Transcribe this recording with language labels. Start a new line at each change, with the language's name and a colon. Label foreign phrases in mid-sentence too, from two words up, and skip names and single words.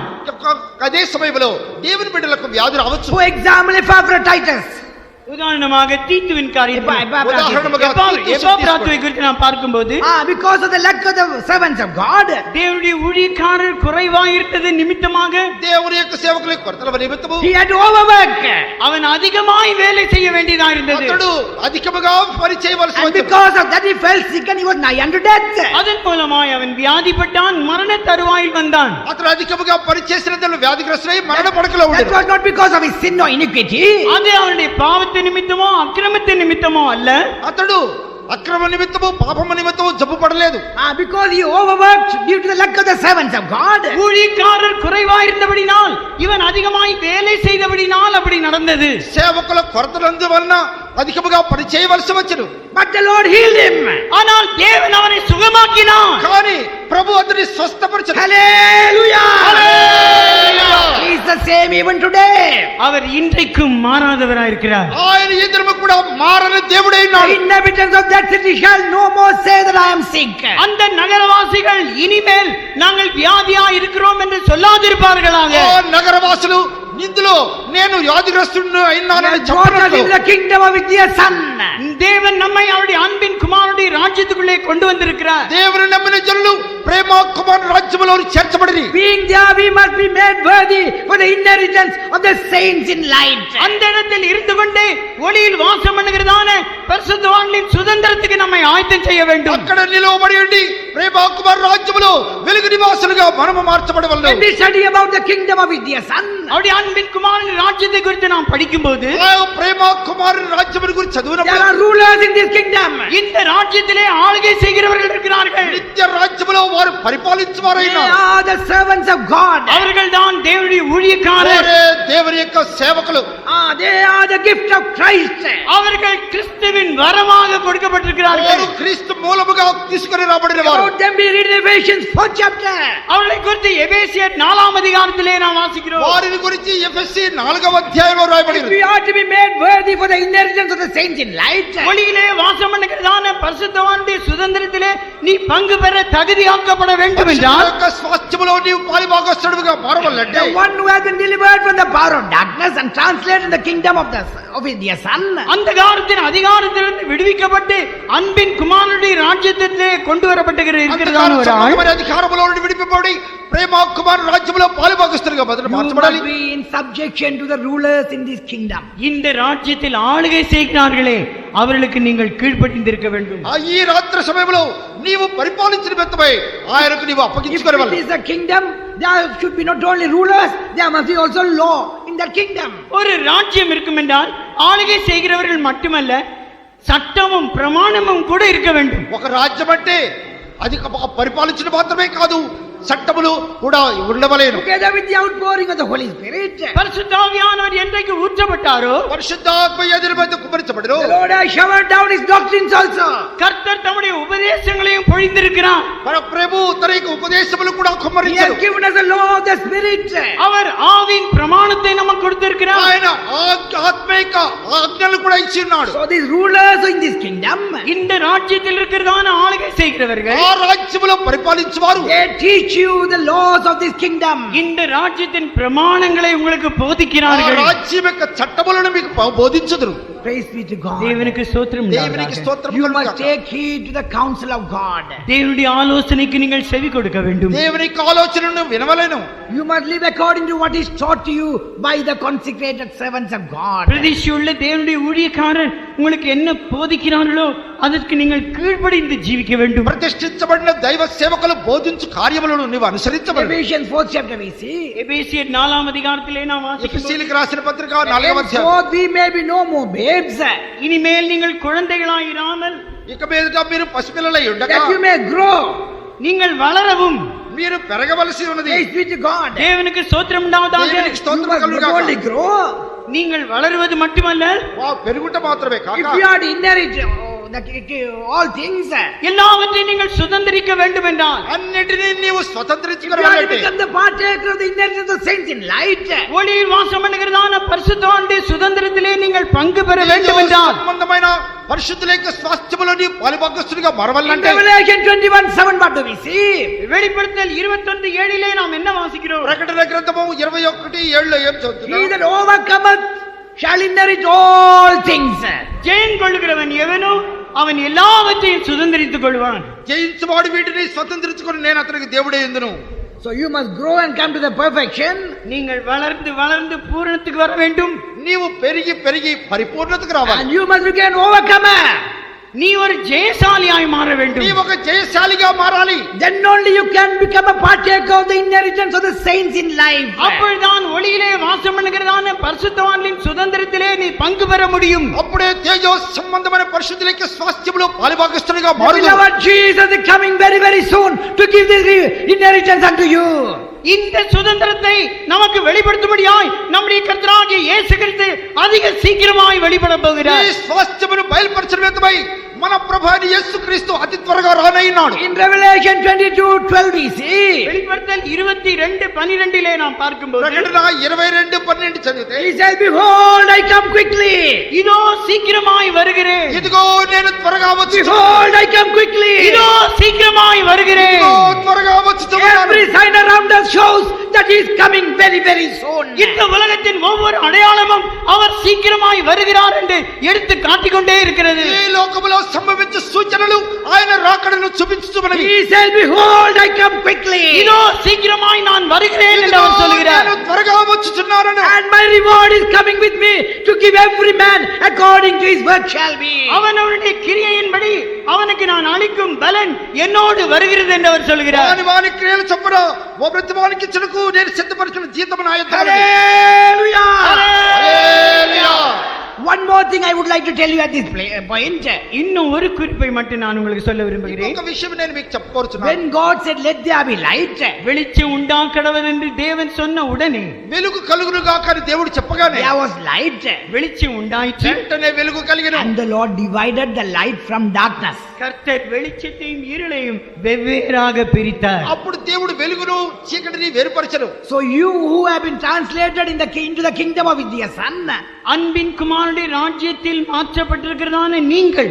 Telugu: అదే సమయంలో దేవుని బిడ్డలకు వ్యాధులు రావచ్చు.
English: For example, Epaphroditus.
Tamil: உதாரணமாக தீத்துவின் காரியத்தில் உதாரணமாக எப்பாப்ராத்துவை குறித்து நாம் பார்க்கும்போது
English: Because of the lack of the servants of God,
Tamil: தேவனுடைய ஊழியக்காரர் குறைவாயிருந்தது நிமித்தமாக
Telugu: దేవుని యొక్క సేవకులకు కొరతల నిమిత్తము
English: he had to overwork.
Tamil: அவன் அதிகமாய் வேலை செய்ய வேண்டியதா இருந்தது.
Telugu: అతడు అధికముగా పని చేయవలసి
English: And
Telugu: వచ్చింది.
English: because of that he fell sick and he was nigh unto death.
Tamil: அதன் மூலமாய் அவன் வியாதிப்பட்டான், மரண தருவாயில் வந்தான்.
Telugu: అతడు అధికముగా పని చేసినందున వ్యాధిగ్రస్తుడై మరణ పడకలో
English: That
Telugu: ఉన్నాడు.
English: was not because of his sin or iniquity.
Tamil: அது அவனுடைய பாவத்தின் நிமித்தமோ அக்கிரமத்தின் நிமித்தமோ அல்ல,
Telugu: అతడు అక్రమ నిమిత్తము పాపము నిమిత్తము జబ్బు పడలేదు.
English: Because he overworked due to the lack of the servants of God.
Tamil: ஊழியக்காரர் குறைவாயிருந்தபடினால் இவன் அதிகமாய் வேலை செய்தபடினால் அப்படி நடந்தது.
Telugu: సేవకుల కొరతలందు వలన అధికముగా పని చేయవలసి వచ్చును.
English: But the Lord healed him.
Tamil: ஆனால் தேவன் அவனை சுகமாக்கினான்.
Telugu: కానీ ప్రభు అతని స్వస్థపరిచాడు.
English: Hallelujah.
Telugu: హల్లెలూయా.
English: He is the same even today.
Tamil: அவர் இன்றைக்கும் மாறாதவராயிருக்கிறார்.
Telugu: ఆయన ఎదురు కూడా మారని దేవుడై
English: The
Telugu: ఉన్నాడు.
English: inhabitants of that city shall no more say that I am sick.
Tamil: அந்த நகரவாசிகள் இனிமேல் நாங்கள் வியாதியா இருக்கிறோம் என்று சொல்லாதிருப்பார்களாக.
Telugu: ఆ నగరవాసులు ఇందులో నేను వ్యాధిగ్రస్తుడిని
English: He
Telugu: అయినానని
English: has brought us
Telugu: చెప్పినట్లు
English: into the kingdom of his dear son.
Tamil: தேவன் நம்மை அவருடைய அன்பின் குமாரனுடைய ராஜ்யத்துக்குள்ளே கொண்டு வந்திருக்கிறார்.
Telugu: దేవుని నమ్మిన జనులు ప్రేమ కుమార రాజ్యములో చేర్చబడిరి.
English: Being there, we must be made worthy for the inheritance of the saints in light.
Tamil: அந்த இடத்தில் இருந்து கொண்டே ஒளியில் வாசம் பண்ணுகிறதான பரிசுத்தவான்களின் சுதந்திரத்துக்கு நம்மை ஆயத்தம் செய்ய வேண்டும்.
Telugu: అక్కడ నిలవబడి ఉండి ప్రేమ కుమార రాజ్యములో వెలుగు నివాసులుగా మనము మార్చబడవలెను.
English: When we study about the kingdom of his dear son,
Tamil: அவருடைய அன்பின் குமாரனின் ராஜ்யத்தை குறித்து நாம் படிக்கும்போது
Telugu: ఆ ప్రేమ కుమార రాజ్యముల గురించి
English: there
Telugu: చదివినప్పుడు
English: are rulers in this kingdom.
Tamil: இந்த ராஜ்யத்திலே ஆளுகை செய்கிறவர்கள் இருக்கிறார்கள்.
Telugu: నిత్య రాజ్యములో వారు పరిపాలించువారైనా
English: They are the servants of God.
Tamil: அவர்கள் தான் தேவனுடைய ஊழியக்காரர்.
Telugu: వారే దేవుని యొక్క సేవకులు.
English: They are the gift of Christ.
Tamil: அவர்கள் கிறிஸ்துவின் வரமாக கொடுக்கப்பட்டிருக்கிறார்கள்.
Telugu: వారు క్రీస్తు మూలముగా తీసుకొని రాబడిన వారు.
English: About them we read in Ephesians 4th chapter.
Tamil: அவர்களை குறித்து எபேசியர் 4ஆம் அதிகாரத்திலே நாம் வாசிக்கிறோம்.
Telugu: వారిని గురించి ఎఫెసీ 4వ అధ్యాయంలో రాయబడింది.
English: We are to be made worthy for the inheritance of the saints in light.
Tamil: ஒளியிலே வாசம் பண்ணுகிறதான பரிசுத்தவானுடைய சுதந்திரத்திலே நீ பங்கு பெற தகுதியாக்கப்பட வேண்டும் என்றால்
Telugu: యొక్క స్వాస్థ్యములో నీవు పాలిభాగస్తుడిగా మారవలెంటే
English: The one who has been delivered from the power of darkness and translated in the kingdom of his dear son.
Tamil: அந்தகாரத்தின் அதிகாரத்திலிருந்து விடுவிக்கப்பட்டு அன்பின் குமாரனுடைய ராஜ்யத்திலே கொண்டு வரப்பட்டிருக்கிறதான ஒரு ஆள்
Telugu: మరి అధికారములో నుండి విడిపింపబడి ప్రేమ కుమార రాజ్యములో పాలిభాగస్తుడిగా మొదలు
English: You
Telugu: మార్చబడాలి.
English: must be in subjection to the rulers in this kingdom.
Tamil: இந்த ராஜ்யத்தில் ஆளுகை செய்கிறார்களே அவர்களுக்கு நீங்கள் கீழ்ப்பட்டிருக்க வேண்டும்.
Telugu: ఈ రాత్రి సమయంలో నీవు పరిపాలించిన మెత్తమై ఆయనకు నీవు
English: If
Telugu: అప్పగించుకోవాలి.
English: it is a kingdom, there should be not only rulers, there must be also law in that kingdom.
Tamil: ஒரு ராஜ்யம் இருக்கும் என்றால் ஆளுகை செய்கிறவர்கள் மட்டுமல்ல சட்டமும் பிரமாணமும் கூட இருக்க வேண்டும்.
Telugu: ఒక రాజ్యం అంటే అది పరిపాలించడం మాత్రమే కాదు, చట్టములు కూడా ఉండవలేను.
English: Together with the outpouring of the Holy Spirit,
Tamil: பரிசுத்த ஆவியானவர் என்றைக்கு ஊற்றப்பட்டாரோ
Telugu: పరిశుద్ధాత్మ ఎదురు మీద కుమ్మరించబడును.
English: the Lord has showered down his doctrines also.
Tamil: கர்த்தர் தம்முடைய உபதேசங்களையும் பொழிந்திருக்கிறார்.
Telugu: మన ప్రభు తన యొక్క ఉపదేశములు కూడా
English: He
Telugu: కుమ్మరించారు.
English: has given us the law of the Spirit.
Tamil: அவர் ஆவியின் பிரமாணத்தை நமக்கு கொடுத்திருக்கிறார்.
Telugu: ఆయన ఆత్మిక ఆజ్ఞలు కూడా ఇచ్చి ఉన్నాడు.
English: So these rulers in this kingdom,
Tamil: இந்த ராஜ்யத்தில் இருக்கிறதான ஆளுகை செய்கிறவர்கள்
Telugu: ఆ రాజ్యములో పరిపాలించువారు
English: they teach you the laws of this kingdom.
Tamil: இந்த ராஜ்யத்தின் பிரமாணங்களை உங்களுக்கு
Telugu: ఆ
Tamil: போதிக்கிறார்கள்.
Telugu: రాజ్యం యొక్క చట్టములను మీకు బోధించుదురు.
English: Praise be to God.
Tamil: தேவனுக்கு ஸ்தோத்திரம்
Telugu: దేవునికి
Tamil: உண்டாவதாக.
Telugu: స్తోత్రం
English: You
Telugu: కలుగుగాక.
English: must take heed to the counsel of God.
Tamil: தேவனுடைய ஆலோசனைக்கு நீங்கள் செவி கொடுக்க வேண்டும்.
Telugu: దేవుని యొక్క ఆలోచనను వినవలెను.
English: You must live according to what is taught to you by the consecrated servants of God.
Tamil: பிரதிஷ்டையுள்ள தேவனுடைய ஊழியக்காரர் உங்களுக்கு என்ன போதிக்கிறார்களோ அதற்கு நீங்கள் கீழ்ப்படிந்து ஜீவிக்க வேண்டும்.
Telugu: ప్రతిష్ఠించబడిన దైవ సేవకులు బోధించు కార్యములను నీవు అనుసరించబడు.
English: Ephesians 4th chapter we see.
Tamil: எபேசியர் 4ஆம் அதிகாரத்திலே நாம் வாசிக்கிறோம்.
Telugu: ఎఫెసీయులకు రాసిన పత్రిక 4వ అధ్యాయం.
English: Henceforth we may be no more babes,
Tamil: இனிமேல் நீங்கள் குழந்தைகளாய் இராமல்
Telugu: ఇక మీదట మీరు పసిపిల్లలై ఉండగా
English: that you may grow.
Tamil: நீங்கள் வளரவும்
Telugu: మీరు పెరగవలసి ఉన్నది.
English: Praise be to God.
Tamil: தேவனுக்கு ஸ்தோத்திரம் உண்டாவதாக.
Telugu: దేవునికి
English: You
Telugu: స్తోత్రం
English: must not
Telugu: కలుగుగాక.
English: only grow.
Tamil: நீங்கள் வளருவது மட்டுமல்ல
Telugu: పెరుగుట మాత్రమే
English: If
Telugu: కాక
English: you are to inherit all things.
Tamil: எல்லாவற்றையும் நீங்கள் சுதந்திரிக்க வேண்டும் என்றால்
Telugu: అన్నిటినీ నీవు
English: If you are to
Telugu: స్వతంత్రించుకోవాలంటే
English: become the partaker of the inheritance of the saints in light,
Tamil: ஒளியில் வாசம் பண்ணுகிறதான பரிசுத்தவானுடைய சுதந்திரத்திலே நீங்கள் பங்கு பெற வேண்டும் என்றால்
Telugu: సంబంధమైన పరిశుద్ధుల యొక్క స్వాస్థ్యములోని పాలుభాగస్తుడిగా
English: in
Telugu: మారవాలంటే
English: Revelation 21:7, what do we see?
Tamil: வெளிப்படுத்தல் 21:7 நாம் என்ன வாசிக்கிறோம்?
Telugu: ప్రకటన గ్రంథము 21:7 ఏం
English: He
Telugu: చదువుతున్నాం?
English: that overcometh shall inherit all things.
Tamil: ஜெயம் கொள்ளுகிறவன் எவனோ அவன் எல்லாவற்றையும் சுதந்திரித்துக் கொள்வான்.
Telugu: జయించువాడు వీటిని స్వతంత్రించుకొని నేను అతనికి దేవుడే ఎందును.
English: So you must grow and come to the perfection.
Tamil: நீங்கள் வளர்ந்து வளர்ந்து பூரணத்துக்கு வர வேண்டும்.
Telugu: నీవు పెరిగి పెరిగి పరిపూర్ణతకు రావాలి.
English: And you must become an overcomer.
Tamil: நீ ஒரு ஜெயசாலியாய் மாற வேண்டும்.
Telugu: నీవు ఒక జయశాలిగా మారాలి.
English: Then only you can become a partaker of the inheritance of the saints in life.
Tamil: அப்பொழுதுதான் ஒளியிலே வாசம் பண்ணுகிறதான பரிசுத்தவான்களின் சுதந்திரத்திலே நீ பங்கு பெற முடியும்.
Telugu: అప్పుడే తేజో సంబంధమైన పరిశుద్ధుల యొక్క స్వాస్థ్యములో పాలుభాగస్తుడిగా
English: The
Telugu: మారుదువు.
English: beloved Jesus is coming very, very soon to give this inheritance unto you.
Tamil: இந்த சுதந்திரத்தை நமக்கு வெளிப்படுத்தும்படியாய் நம்முடைய கர்த்தராகிய இயேசு கிறிஸ்து அதிக சீக்கிரமாய் வெளிப்பட
Telugu: ఈ
Tamil: போகிறார்.
Telugu: స్వాస్థ్యమును బయలుపరచడమై మన ప్రభు అయిన యేసుక్రీస్తు అతి త్వరగా రానయ్యున్నాడు.
English: In Revelation 22:12 we see,
Tamil: வெளிப்படுத்தல் 22:12 நாம் பார்க்கும்போது
Telugu: ప్రకటన 22:12 చదివితే
English: he says, behold, I come quickly.
Tamil: இதோ சீக்கிரமாய் வருகிறேன்.
Telugu: ఇదిగో నేను త్వరగా వచ్చి
English: Behold, I come quickly.
Tamil: இதோ சீக்கிரமாய் வருகிறேன்.
Telugu: ఇదిగో త్వరగా వచ్చుచున్నాను.
English: Every sign around us shows that he is coming very, very soon.
Tamil: இந்த உலகத்தின் ஒவ்வொரு அடையாளமும் அவர் சீக்கிரமாய் வருகிறார் என்று எடுத்து காட்டிக்கொண்டே இருக்கிறது.
Telugu: ఈ లోకములో సంభవించే సూచనలు ఆయన రాకడను చూపించుచున్నవి.
English: He says, behold, I come quickly.
Tamil: இதோ சீக்கிரமாய் நான் வருகிறேன் என்று அவர் சொல்கிறார்.
Telugu: నేను త్వరగా వచ్చుచున్నాను.
English: And my reward is coming with me to give every man according to his work shall be.
Tamil: அவனுடைய கிரியையின்படி அவனுக்கு நான் அளிக்கும் பலன் என்னோடு வருகிறது என்று அவர் சொல்கிறார்.
Telugu: వాని వాని క్రియలు చొప్పున ఓ ప్రతి వానికి ఇచ్చుటకు నేను సిద్ధపరిచిన జీతము నా యొద్ద ఉన్నది.
English: Hallelujah.
Telugu: హల్లెలూయా.
English: One more thing I would like to tell you at this point.
Tamil: இன்னும் ஒரு குறிப்பை மட்டும் நான் உங்களுக்கு சொல்ல விரும்புகிறேன்.
Telugu: ఇంకొక విషయం నేను మీకు చెప్పకోరుచున్నాను.
English: When God said, let there be light,
Tamil: வெளிச்சம் உண்டாக்கடவன் என்று தேவன் சொன்ன உடனே
Telugu: వెలుగు కలుగును గాక అని దేవుడు చెప్పగానే
English: there was light.
Tamil: வெளிச்சம் உண்டாயிற்று.
Telugu: వెంటనే వెలుగు కలిగెను.
English: And the Lord divided the light from darkness.
Tamil: கர்த்தர் வெளிச்சத்தையும் இருளையும் வெவ்வேறாக பிரித்தார்.
Telugu: అప్పుడు దేవుడు వెలుగును చీకటిని వేరుపరచెను.
English: So you who have been translated into the kingdom of his son,
Tamil: அன்பின் குமாரனுடைய ராஜ்யத்தில் மாற்றப்பட்டிருக்கிறதான நீங்கள்